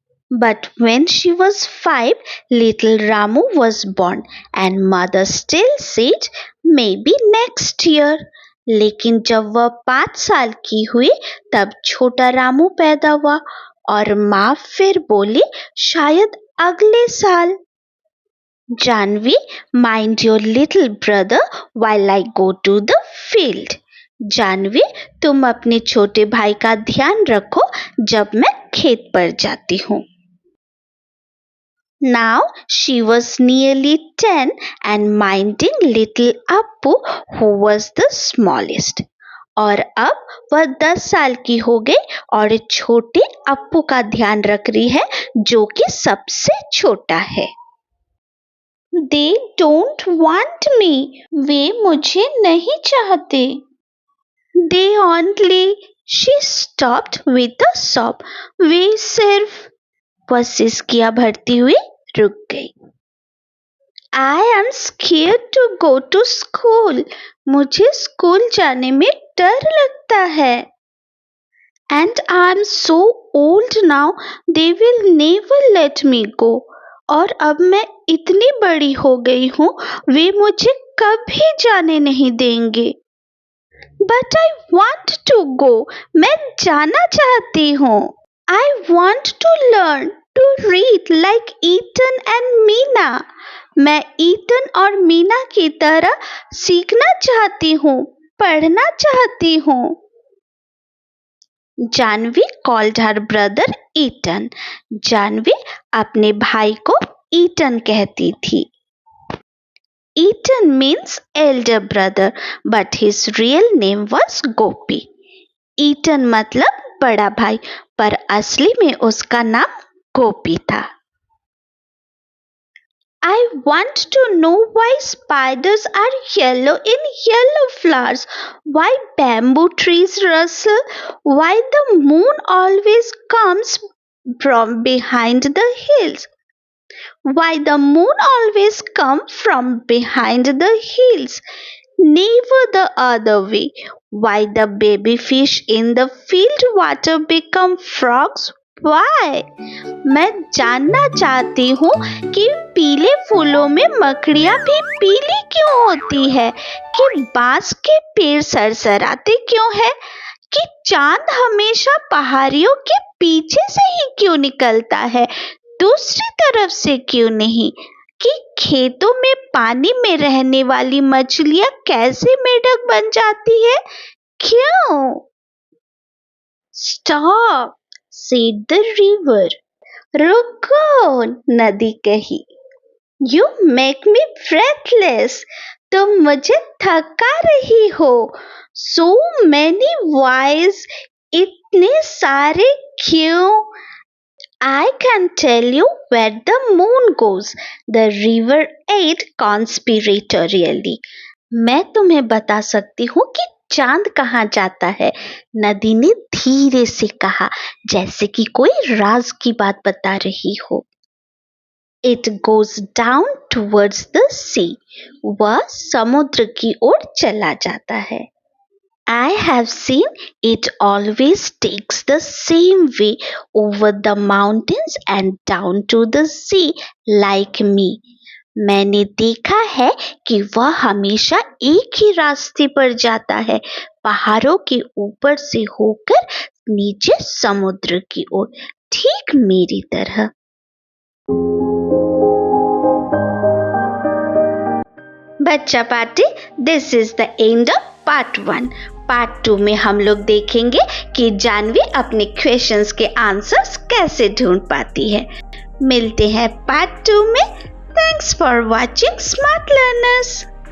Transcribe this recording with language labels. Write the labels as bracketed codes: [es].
[en] But when she was 5, little Ramu was born and mother still said maybe next year. [hi] लेकिन जब वह 5 साल की हुई तब छोटा रामू पैदा हुआ और माँ फिर बोली शायद अगले साल। [en] Janvi, mind your little brother while I go to the field. [hi] Janvi, तुम अपने छोटे भाई का ध्यान रखो जब मैं खेत पर जाती हूँ। [en] Now she was nearly 10 and minding little Appu who was the smallest. [hi] और अब वह 10 साल की हो गई और छोटे अप्पू का ध्यान रख रही है जो कि सबसे छोटा है। [en] They don't want me. [hi] वे मुझे नहीं चाहते। [en] They only. She stopped with a sob. [hi] वे सिर्फ वह सिसकियां भरती हुई रुक गई। [en] I am scared to go to school. [hi] मुझे स्कूल जाने में डर लगता है। [en] And I am so old now, they will never let me go. [hi] और अब मैं इतनी बड़ी हो गई हूँ, वे मुझे कभी जाने नहीं देंगे। [en] But I want to go. [hi] मैं जाना चाहती हूँ। [en] I want to learn to read like Ethan and Meena. [hi] मैं ईटन और मीना की तरह सीखना चाहती हूँ, पढ़ना चाहती हूँ। [en] Janhvi called her brother Ethan. [hi] Janvi अपने भाई को ईटन कहती थी। [en] Ethan means elder brother, but his real name was Gopi. [hi] Eaten मतलब बड़ा भाई, पर असली में उसका नाम गोपी था। [en] I want to know why spiders are yellow in yellow flowers, why bamboo trees rustle, why the moon always comes from behind the hills, why the moon always comes from behind the hills, never the other way, why the baby fish in the field water become frogs. Why? [hi] मैं जानना चाहती हूँ कि पीले फूलों में मकड़ियाँ भी पीली क्यों होती है, कि बांस के पेड़ सरसराते क्यों है, कि चांद हमेशा पहाड़ियों के पीछे से ही क्यों निकलता है, दूसरी तरफ से क्यों नहीं, कि खेतों में पानी में रहने वाली मछलियाँ कैसे मेढक बन जाती है, क्यों? [en] Stop, said the river. [hi] रुको, नदी कही। [en] You make me breathless. [hi] तुम मुझे थका रही हो। [en] So many whys, [hi] इतने सारे क्यों? [en] I can tell you where the moon goes. The river ate conspiratorially. [hi] मैं तुम्हें बता सकती हूँ कि चांद कहाँ जाता है, नदी ने धीरे से कहा, जैसे कि कोई राज की बात बता रही हो। [en] It goes down towards the sea. [hi] वह समुद्र की ओर चला जाता है। [en] I have seen it always takes the same way over the mountains and down to the sea like me. [hi] मैंने देखा है कि वह हमेशा एक ही रास्ते पर जाता है, पहाड़ों के ऊपर से होकर नीचे समुद्र की ओर, ठीक मेरी तरह। बच्चा party, [en] This is the end of part 1। [hi] Part 2 में हम लोग देखेंगे कि जानवी अपने क्वेश्चंस के आंसर्स कैसे ढूंढ पाती है। मिलते हैं पार्ट 2 में। [en] Thanks for watching, smart learners.